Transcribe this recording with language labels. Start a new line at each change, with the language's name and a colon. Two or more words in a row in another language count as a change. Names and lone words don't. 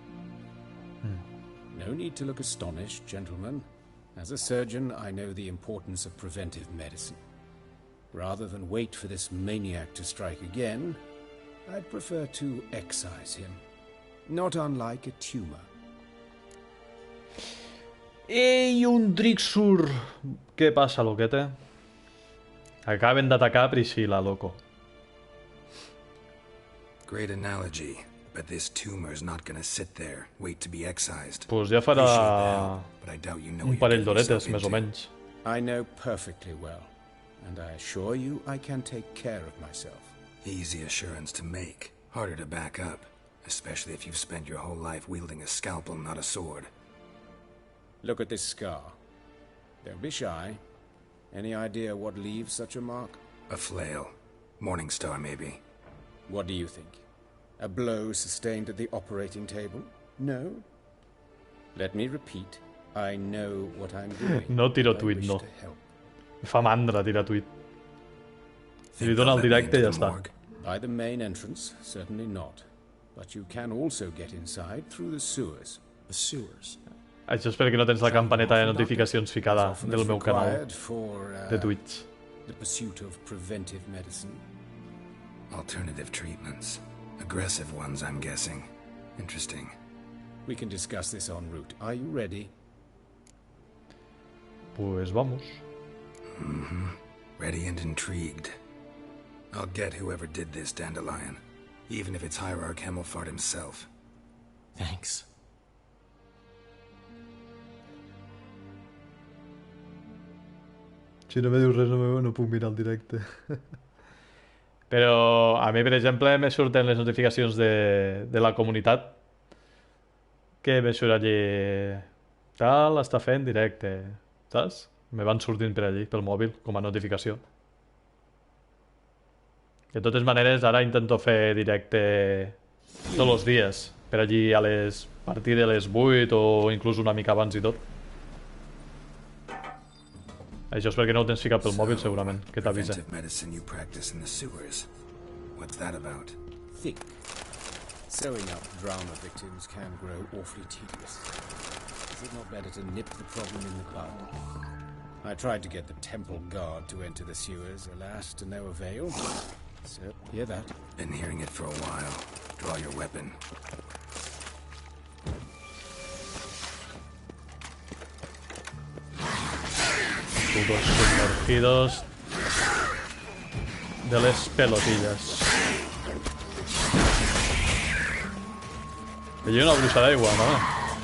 English: No need to look astonished, gentlemen. As a surgeon, I know the importance of preventive medicine. Rather than wait for this maniac to strike again, I'd prefer to excise him. Not unlike a tumor.
Spanish: ¡Ey, un Drixur! ¿Qué pasa, loquete?
Catalan: Acaben de atacar a Priscilla, loco.
English: Great analogy, but this tumor's not gonna sit there, wait to be excised.
Catalan: Pues ja farà un parell d'horetes, més o menys.
English: I know perfectly well, and I assure you I can take care of myself. Easy assurance to make, harder to back up, especially if you've spent your whole life wielding a scalpel, not a sword. Look at this scar. Don't be shy. Any idea what leaves such a mark? A flail. Morningstar, maybe. What do you think? A blow sustained at the operating table? No? Let me repeat. I know what I'm doing.
Catalan: No tiro tuit, no. Fa mandra tirar tuit. Si li dona el directe i ja està.
English: By the main entrance, certainly not. But you can also get inside through the sewers. The sewers?
Catalan: Això és perquè no tens la campaneta de notificacions ficada del meu canal de Twitch.
English: The pursuit of preventive medicine. Alternative treatments. Aggressive ones, I'm guessing. Interesting. We can discuss this en route. Are you ready?
Spanish: Pues vamos.
English: Ready and intrigued. I'll get whoever did this, Dandelion. Even if it's Hierarch Hemmelfart himself. Thanks.
Catalan: Si no me dius res no puc mirar el directe. Però a mi, per exemple, me surten les notificacions de la comunitat que me surt allí tal, està fent directe, saps? Me van sortint per allí, pel mòbil, com a notificació. De totes maneres, ara intento fer directe tots els dies, per allí a partir de les 8 o inclús una mica abans i tot. Això és perquè no ho tens ficat pel mòbil, segurament, que t'avisa.
English: Think. Sewing up drama victims can grow awfully tedious. Is it not better to nip the problem in the bud? I tried to get the temple guard to enter the sewers, alas, to no avail. So, hear that? Been hearing it for a while. Draw your weapon.
Spanish: Putos sumergidos de les pelotillas.
Catalan: Que lleva una brusa d'aigua, no?